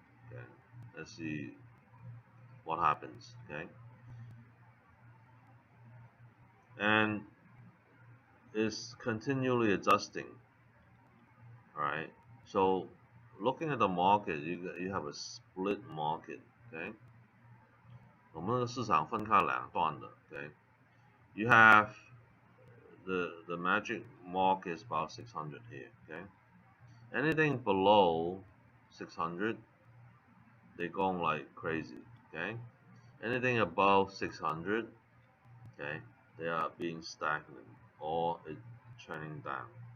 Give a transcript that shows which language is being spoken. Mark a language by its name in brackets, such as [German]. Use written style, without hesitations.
[English] Okay, let's see what happens. Okay, and it's continually adjusting. All right, so looking at the market, you have a split market. [Chinese] Okay, 我们的市场分开两段的。 [English] Okay, you have the magic mark is about 600 here. Okay, anything below 600, they're going like crazy. Okay, anything above 600, okay, they are being stagnant or it's trending down.